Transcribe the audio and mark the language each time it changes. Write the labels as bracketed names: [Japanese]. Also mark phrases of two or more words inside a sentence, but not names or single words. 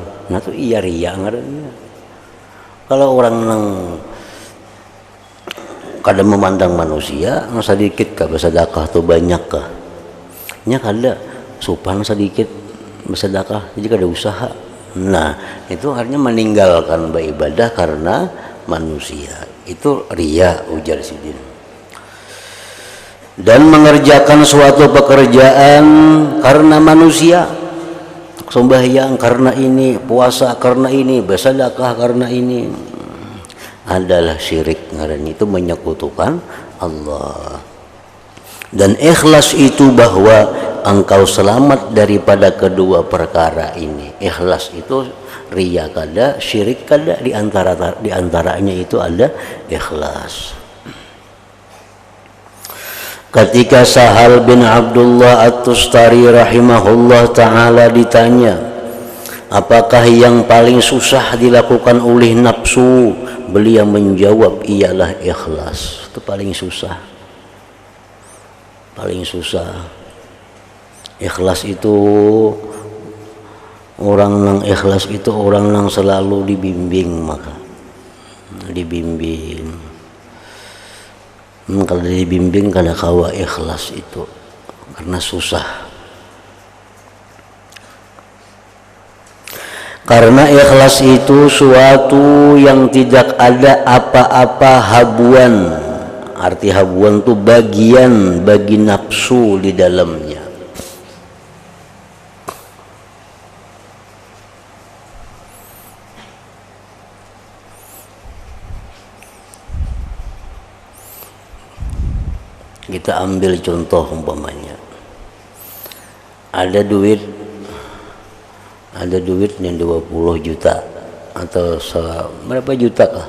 [Banjar] Nah itu iya riya ngarannya. Kalau orang nang kada memandang manusia, nang sedikit kah bersedekah tuh banyak kah? Nya kada supan sedikit bersedekah, jadi kada usaha. Nah itu artinya meninggalkan beribadah karena manusia, itu riya ujar sidin. [Indonesian] Dan mengerjakan suatu pekerjaan karena manusia, sembahyang karena ini, puasa karena ini, bersedekah karena ini, adalah syirik. Ngaran itu menyekutukan Allah. Dan ikhlas itu bahwa engkau selamat daripada kedua perkara ini. [Banjar] Ikhlas itu riya kada, syirik kada, di antaranya itu ada ikhlas. [Indonesian] Ketika Sahal bin Abdullah At-Tustari [Arabic] رحمه الله تعالى [Indonesian] ditanya, apakah yang paling susah dilakukan oleh nafsu? Beliau menjawab, ialah ikhlas. Itu paling susah. Paling susah. Ikhlas itu, orang yang ikhlas itu orang yang selalu dibimbing, maka dibimbing. [Banjar] Kalau dibimbing kada kawa ikhlas itu, karena susah. [Indonesian] Karena ikhlas itu suatu yang tidak ada apa-apa habuan. Arti habuan itu bagian bagi nafsu di dalamnya. Kita ambil contoh umpamanya, ada duit yang 20 juta atau berapa juta kah?